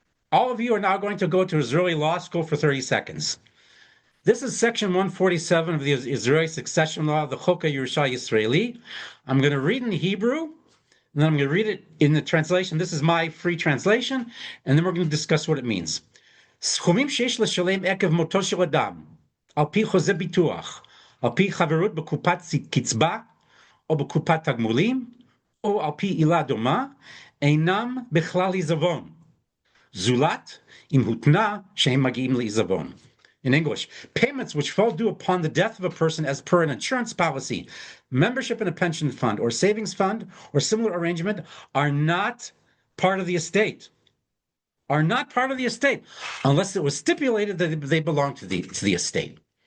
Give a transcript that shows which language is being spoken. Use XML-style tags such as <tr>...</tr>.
<en>All of you are now going to go to Israeli law school for 30 seconds. This is section 147 of the Israeli succession law, the Choka Yerusha Yisraeli. I'm going to read in Hebrew, and then I'm going to read it in the translation. This is my free translation, and then we're going to discuss what it means.</en> <he>סכומים שיש לשלם עקב מותו של אדם, על פי חוזה ביטוח, על פי חברות בקופת קצבה, או בקופת תגמולים, או על פי עילה דומה, אינם בכלל עיזבון. זולת, אם הותנה שהם מגיעים לעיזבון.</he> <en>In English, payments which fall due upon the death of a person as per an insurance policy, membership in a pension fund or savings fund or similar arrangement are not part of the estate. Unless it was stipulated that they belong to the estate.</en>